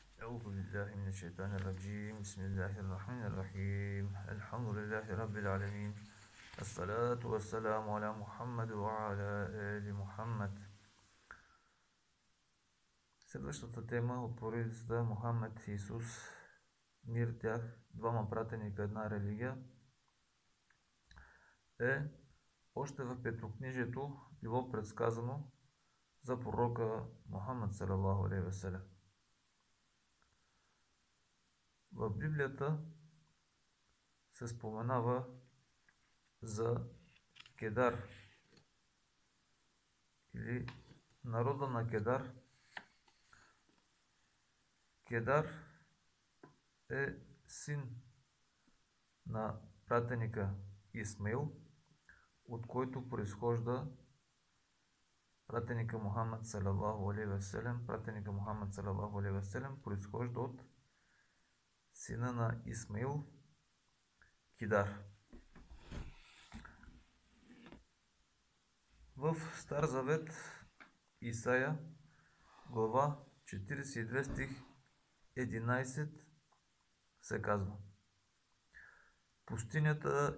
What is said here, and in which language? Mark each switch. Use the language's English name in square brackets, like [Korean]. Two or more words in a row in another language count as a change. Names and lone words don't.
[Arabic] أعوذ بالله من الشيطان الرجيم بسم الله الرحمن الرحيم الحمد لله رب العالمين الصلاة والسلام على محمد وعلى آل محمد. [Bulgarian] Следващата тема от поредицата Мохамед и Исус, мир тях, двама пратеника, една религия, е още в Петрокнижието било предсказано за пророка Мохамед [Arabic] صلى الله عليه وسلم. [Bulgarian] В Библията се споменава за Кедар или народа на Кедар. Кедар е син на пратеника Исмаил, от който произхожда пратеника Мохамед [Arabic] صلى الله عليه وسلم. [Bulgarian] Пратеника Мохамед [Arabic] صلى الله عليه وسلم [Bulgarian] произхожда от сина на Исмаил, Кедар. В Стар Завет, Исаия, глава 42, стих 11 се казва: пустинята